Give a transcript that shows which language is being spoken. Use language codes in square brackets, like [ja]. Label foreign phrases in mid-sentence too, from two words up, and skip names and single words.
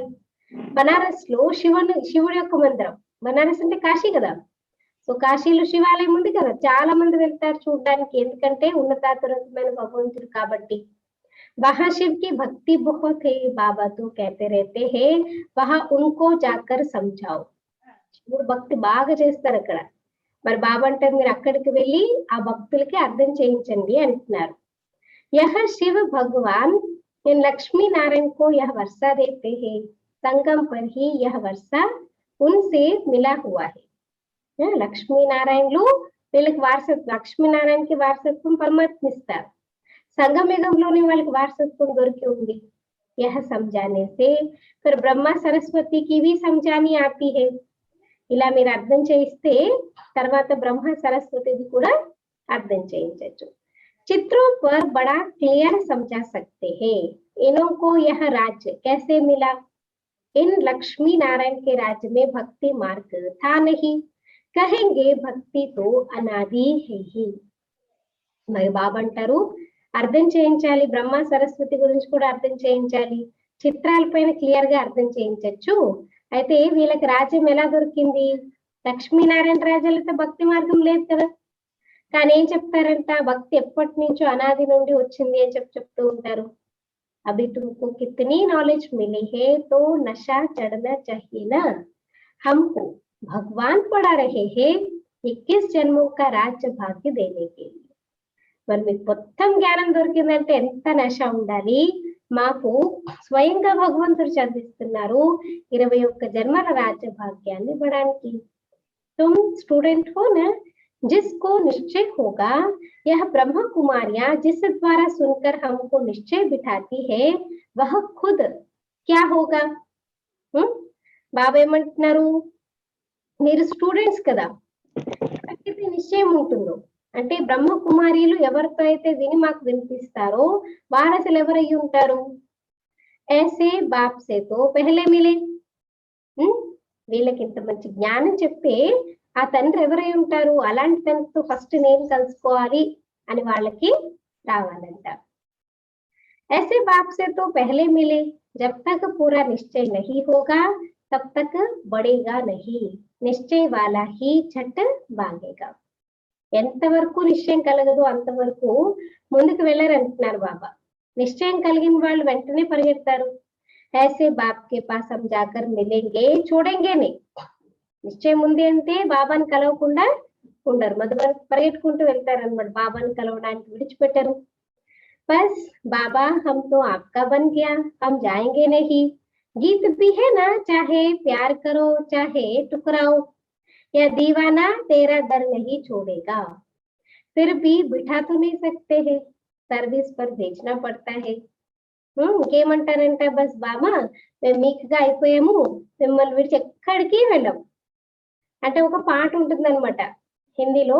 [te] బనారస్ లో శివుడి యొక్క మందిరం, బనారస్ అంటే కాశీ కదా, సో కాశీలో శివాలయం ఉంది కదా, చాలా మంది వెళ్తారు చూడడానికి, ఎందుకంటే ఉన్నతాతురమైన భగవంతుడు కాబట్టి. [hi] वहां शिव की भक्ति बहुत है, बाबा तो कहते रहते हैं वहां उनको जाकर समझाओ. [te] శివుడు భక్తి బాగా చేస్తారు అక్కడ. మరి బాబా అంటే మీరు అక్కడికి వెళ్ళి ఆ భక్తులకి అర్థం చేయించండి అంటున్నారు. [hi] यह शिव भगवान इन लक्ष्मी नारायण को यह वर्षा देते हैं, संगम पर ही यह वर्षा उनसे मिला हुआ है. [te] లక్ష్మీనారాయణలు వీళ్ళకి వారసత్వం, లక్ష్మీనారాయణకి వారసత్వం పరమాత్మ ఇస్తారు, సంగమయుగంలోనే వాళ్ళకి వారసత్వం దొరికి ఉంది. [hi] यह समझाने से फिर ब्रह्मा सरस्वती की भी समझानी आती है. [te] ఇలా మీరు అర్థం చేయిస్తే తర్వాత బ్రహ్మ సరస్వతిది కూడా అర్థం చేయించవచ్చు. [hi] चित्रों पर बड़ा क्लियर समझा सकते हैं. इन्हों को यह राज्य कैसे मिला? इन लक्ष्मी नारायण के राज्य में भक्ति मार्ग था नहीं. कहेंगे भक्ति तो अनादि है ही. [te] మరి బాబా అంటారు అర్థం చేయించాలి, బ్రహ్మ సరస్వతి గురించి కూడా అర్థం చేయించాలి, చిత్రాలపైన క్లియర్ గా అర్థం చేయించవచ్చు. అయితే వీళ్ళకి రాజ్యం ఎలా దొరికింది? లక్ష్మీనారాయణ రాజ్యాలతో భక్తి మార్గం లేదు కదా. కానీ ఏం చెప్తారంట, భక్తి ఎప్పటి నుంచో అనాది నుండి వచ్చింది అని చెప్తూ ఉంటారు. [hi] अभी तुमको कितनी नॉलेज मिली है तो नशा चढ़ना चाहिए ना. हमको भगवान पढ़ा रहे हैं 21 जन्मों का राज्य भाग्य देने के लिए. [te] మరి మీకు మొత్తం జ్ఞానం దొరికిందంటే ఎంత నశ ఉండాలి. మాకు స్వయంగా భగవంతుడు చదివిస్తున్నారు 21 జన్మల రాజ్య భాగ్యాన్ని ఇవ్వడానికి. [hi] तुम स्टूडेंट हो ना, जिसको निश्चय होगा यह ब्रह्म कुमारियां जिस द्वारा सुनकर हमको निश्चय बिठाती है वह खुद क्या होगा. [te] బాబా ఏమంటున్నారు, మీరు స్టూడెంట్స్ కదా, ఎవరికైతే నిశ్చయం ఉంటుందో అంటే బ్రహ్మ కుమారీలు ఎవరితో అయితే విని మాకు వినిపిస్తారో వారు అసలు ఎవరై ఉంటారు. [hi] ऐसे बाप से तो पहले मिले. [te] వీళ్ళకి ఇంత మంచి జ్ఞానం చెప్తే ఆ తండ్రి ఎవరై ఉంటారు, అలాంటి తండ్రితో ఫస్ట్ నేను కలుసుకోవాలి అని వాళ్ళకి రావాలంట. [hi] ऐसे बाप से तो पहले मिले. जब तक पूरा निश्चय नहीं होगा तब तक बढ़ेगा नहीं. निश्चय वाला ही झट भागेगा. [te] ఎంతవరకు నిశ్చయం కలగదు అంతవరకు ముందుకు వెళ్ళారంటున్నారు బాబా. నిశ్చయం కలిగిన వాళ్ళు వెంటనే పరిగెడతారు. [hi] ऐसे बाप के पास हम जाकर मिलेंगे छोड़ेंगे नहीं. [te] నిశ్చయం ఉంది అంటే బాబాని కలవకుండా ఉండరు, మొదలు పరిగెట్టుకుంటూ వెళ్తారన్నమాట. బాబాని కలవడానికి విడిచిపెట్టరు. [hi] बस बाबा हम तो आपका बन गया, हम जाएंगे नहीं. गीत भी है ना, चाहे प्यार करो चाहे टुकराओ, या दीवाना तेरा दर नहीं छोड़ेगा. फिर भी बिठा तो नहीं सकते हैं, सर्विस पर भेजना पड़ता है. [te] ఇంకేమంటారంట, బస్ బాబా మేము మీకుగా అయిపోయాము, మిమ్మల్ని విడిచి ఎక్కడికి వెళ్ళం అంటే ఒక పాట ఉంటుందన్నమాట హిందీలో.